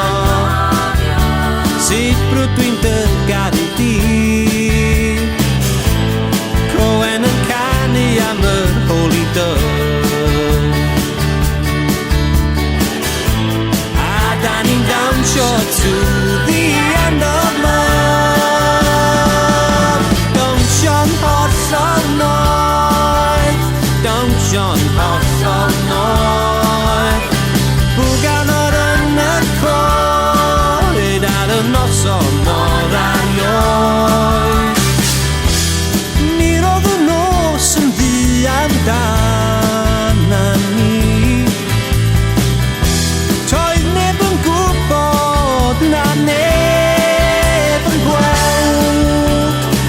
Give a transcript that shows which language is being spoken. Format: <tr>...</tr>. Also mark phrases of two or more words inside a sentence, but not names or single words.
<cy>sut brwdwi'n dy garu di, Coen yn canu am yr Holy Dove, a da ni'n dawnsio</cy> <en>to the end of love.</en> <cy>Dawnsio'n hollol noeth, dawnsio'n hollol noeth, bwgan o'r yn y coed ar y noson o'r erioed. Ni roedd y nos yn ddu amdana ni, toedd neb yn gwybod na neb yn gweld.</cy>